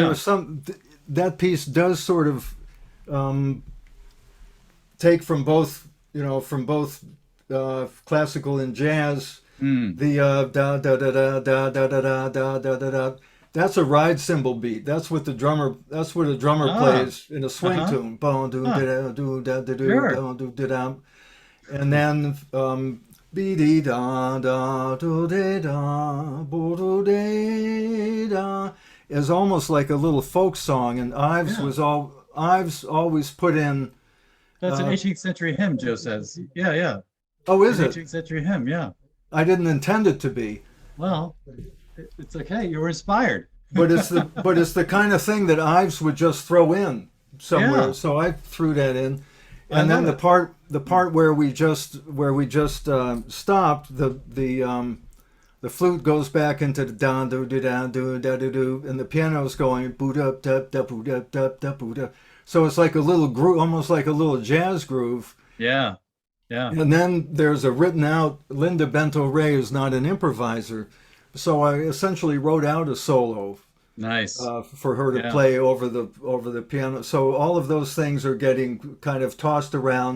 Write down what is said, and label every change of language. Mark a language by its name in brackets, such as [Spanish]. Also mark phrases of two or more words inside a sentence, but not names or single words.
[English] There are that piece does sort of take from both classical and jazz. The da da da da da da da da da da da. That's a ride cymbal beat. That's what a drummer plays in a swing tune. Bon do da do da da do da da. And then be dee da da do da da bo do da da is almost like a little folk song. And Ives always put in. That's an 18th century hymn, Joe says. Yeah. Oh, is it? 18th century hymn, yeah. I didn't intend it to be. Well, it's okay. You were inspired. But it's the kind of thing that Ives would just throw in somewhere. Yeah. So I threw that in, and then the part where we just stopped, the flute goes back into the da do da do da do do, and the piano's going boot up da da boot up da da boot up. So it's like a little groove, almost like a little jazz groove. Yeah. And then there's a written out, Linda Bento Ray is not an improviser. So I essentially wrote out a solo. Nice. For her to play over the piano. So all of those things are getting kind of tossed around.